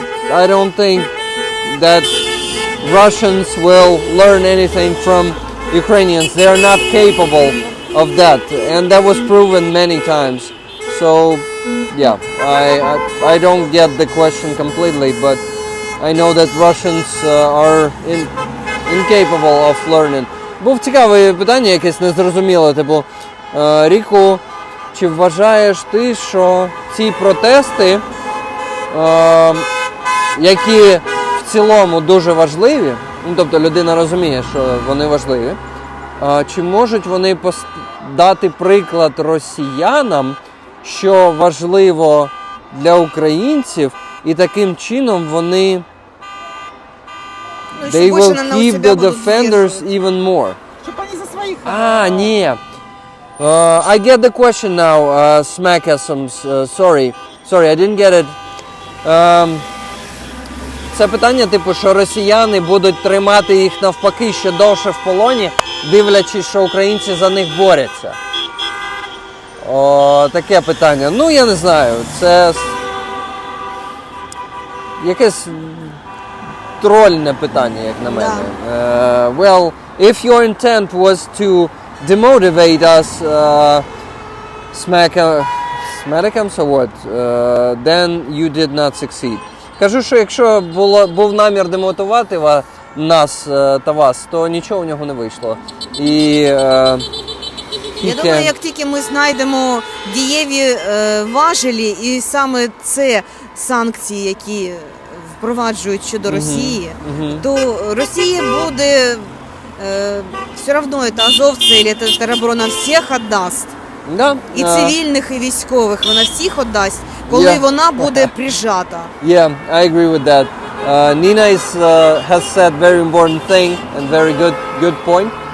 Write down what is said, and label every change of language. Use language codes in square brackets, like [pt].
[en] I don't think that Russians will learn anything from Ukrainians. They are not capable of that, and that was proven many times. So, yeah, I don't get the question completely, but I know that Russians are incapable of learning. [uk] Був цікаве питання, якесь незрозуміле, типу, Ріку, чи вважаєш ти, що ці протести, які в цілому дуже важливі, ну, тобто людина розуміє, що вони важливі, чи можуть вони дати приклад росіянам, що важливо для українців, і таким чином вони [en] they will keep the defenders even more. [uk] Щоб вони за своїх. Ні. [en] I get the question now, Smackasms. Sorry, I didn't get it. [uk] Це питання, типу, що росіяни будуть тримати їх навпаки ще довше в полоні, дивлячись, що українці за них борються. Таке питання. Ну, я не знаю. Це якесь трольне питання, як на мене. [en] Well, if your intent was to demotivate us, Smackams or what, then you did not succeed. [uk] Кажу, що якщо був намір демотивувати нас та вас, то нічого у нього не вийшло. І я думаю, як тільки ми знайдемо дієві важелі, і саме це санкції, які впроваджують щодо Росії, то Росія буде все одно азовці і тероборона всіх віддасть. Да. І цивільних, і військових, вона всіх віддасть, коли вона буде прижата. [en] Yeah, I agree with that. Nina has said very important thing and very good point.